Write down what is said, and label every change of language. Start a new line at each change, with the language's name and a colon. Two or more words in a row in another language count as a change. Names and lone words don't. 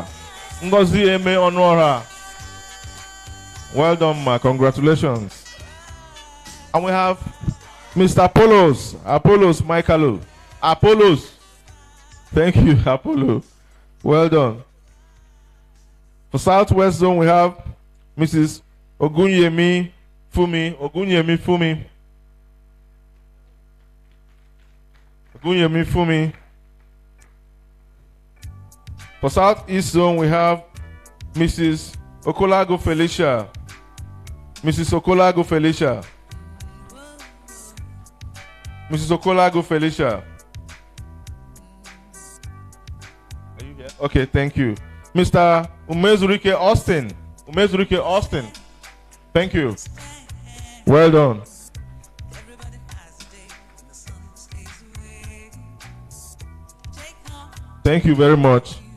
English: Ngozi Eme Onora. Well done, ma. Congratulations. And we have Mr. Apollos Michael. Apollos. Thank you, Apollo. Well done. For Southwest Zone, we have Mrs. Ogunyemi Fumi. Ogunyemi Fumi. Ogunyemi Fumi. For Southeast Zone, we have Mrs. Okolago Felicia. Mrs. Okolago Felicia. Mrs. Okolago Felicia. Are you here? Okay, thank you. Mr. Umezurike Austin. Umezurike Austin. Thank you. Well done. Thank you very much.